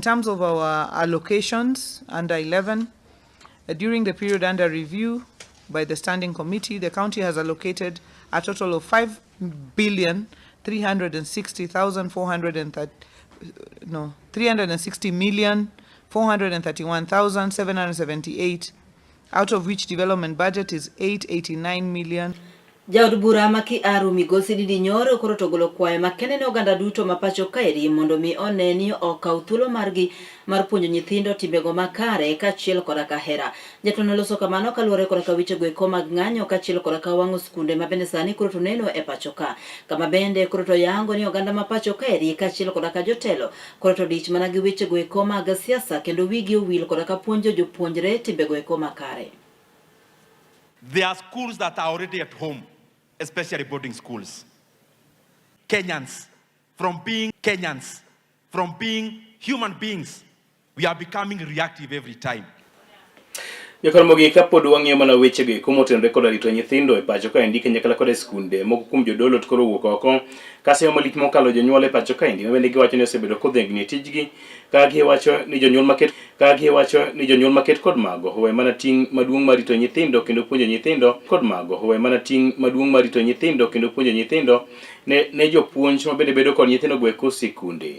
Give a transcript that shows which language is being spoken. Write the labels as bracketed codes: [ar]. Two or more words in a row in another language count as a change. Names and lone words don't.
[en] In terms of our allocations, under 11, During the period under review by the Standing Committee, the county has allocated a total of 360,431,778, out of which development budget is 889 million. [luo] Jaod bura maki aru migosi Didi Nyoro koro togolo kwaye makene ne oganda duto mapacho kaeri mondo mi oneni okau thuolo margi mar puonjo nyithindo timbego makare kachiel koda kahera. Jatno loso kamano kaluwore koda ka wiche goeko mag ng'anyo kachiel koda ka wang'o skunde mabende sani koro to neno e pacho ka. Kama bende koro to yango ni oganda mapacho kaeri kachiel koda ka jotelo koro to dich mana gi wiche goeko mag siasa kendo wigi owil koda ka puonjo jopuonjre timbego eko makare. [en] There are schools that are already at home, especially boarding schools. Kenyans, from being human beings, we are becoming reactive every time. [luo] Jokoromogi kapod wang'iyo mana wechego eko motenore koda rito nyithindo e pacho kaendi kanyakla koda skunde moko kuom jodolo koro owuok oko kaseyo malich mokalo jonyuol e pacho kaendi mabende giwacho ni osebedo kodhengni e tijgi ka giwacho ni jonyuol maket kod mago owe mana ting' maduong' mar rito nyithindo kendo puonjo nyithindo ne jopuonj mabende bedo kod nyithindo go eko sikunde.